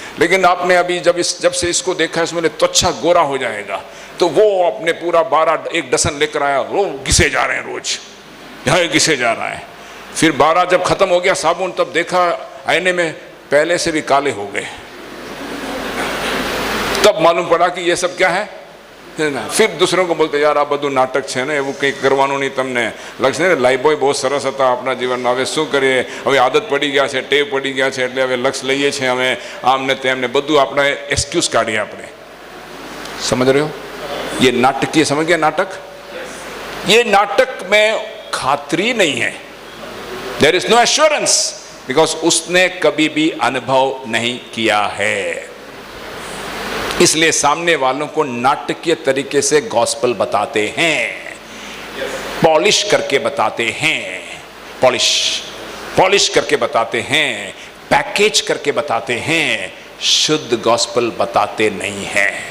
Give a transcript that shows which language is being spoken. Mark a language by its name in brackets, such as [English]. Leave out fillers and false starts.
[Hindi] लेकिन आपने अभी जब से इसको देखा, इसमें त्वचा गोरा हो जाएगा, तो वो अपने पूरा 1 डसन लेकर आया, वो घिसे जा रहे हैं, रोज यहाँ घिसे जा रहा है। फिर 12 जब खत्म हो गया साबुन, तब देखा आईने में पहले से भी काले हो गए। तब मालूम पड़ा कि ये सब क्या है ना। फिर दूसरों को बोलते, यार [Gujarati] आ બધું નાટક છે ને, એવું કંઈક કરવાનું નહીં તમને, લક્ષ ને લાઈબોય બહુ સરસ હતા આપણા જીવનમાં, હવે શું કરીએ, હવે આદત પડી ગયા છે, ટેવ પડી ગયા છે, એટલે હવે લક્ષ લઈએ છીએ અમે, આમને તેમને બધું આપણે એક્સક્યુઝ કાઢીએ આપણે। [Hindi] समझ रहे हो? ये नाटकीय, समझ गया नाटक? ये नाटक में खातरी नहीं है, [English] there is no assurance, because [Hindi] उसने कभी भी अनुभव नहीं किया है। इसलिए सामने वालों को नाटकीय तरीके से गॉस्पेल बताते हैं, पॉलिश करके बताते हैं, पॉलिश करके बताते हैं, पैकेज करके बताते हैं, शुद्ध गॉस्पेल बताते नहीं है।